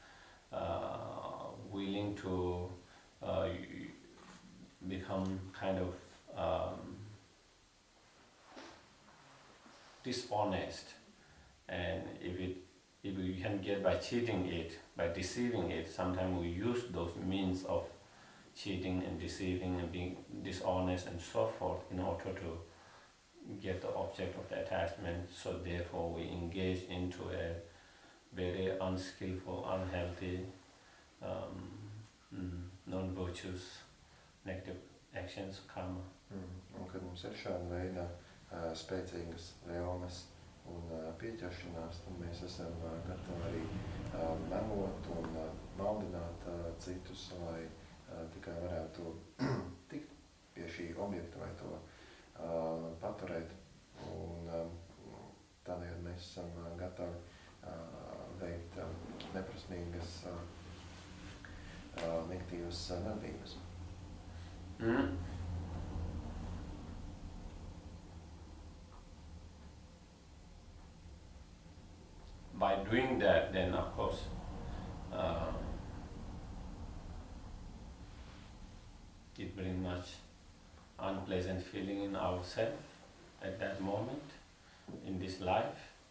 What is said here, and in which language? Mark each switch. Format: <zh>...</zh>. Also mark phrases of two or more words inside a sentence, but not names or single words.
<en>Willing to become kind of dishonest, and if we can get by cheating it, by deceiving it, sometimes we use those means of cheating and deceiving and being dishonest and so forth in order to get the object of the attachment. So therefore we engage into a very unskillful, unhealthy, non-virtuous, negative actions, karma.</en> <lv>Un kad mums ir šāda veida spēcīgas vēlmes un pieķeršanās, tad mēs esam gatavi arī melot un maldināt citus, lai tikai varētu tikt pie šī objekta vai to paturēt. Un tādējādi mēs esam gatavi veikt neprasmīgas negatīvas darbības.</lv> <en>By doing that, then of course it brings much unpleasant feeling in ourselves at that moment in this life,</en>